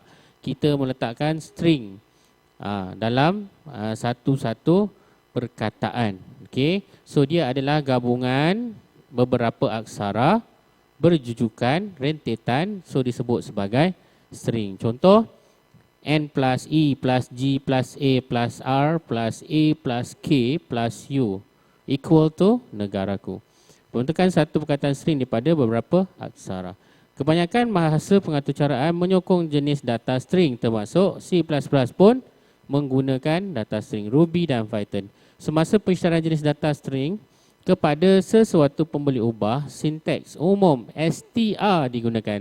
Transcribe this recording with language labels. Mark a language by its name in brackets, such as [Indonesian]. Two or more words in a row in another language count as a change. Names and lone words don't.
[Malay] Kita meletakkan string dalam satu-satu perkataan. Okey. So dia adalah gabungan beberapa aksara berjujukan rentetan, so disebut sebagai string. Contoh, [English] N plus E plus G plus A plus R plus A plus K plus U equal to negaraku. [Malay] Bentukan satu perkataan string daripada beberapa aksara. Kebanyakan bahasa pengaturcaraan menyokong jenis data string, termasuk C++ pun menggunakan data string, Ruby dan Python. Semasa pengisytiharan jenis data string kepada sesuatu pun boleh ubah, sinteks umum str digunakan.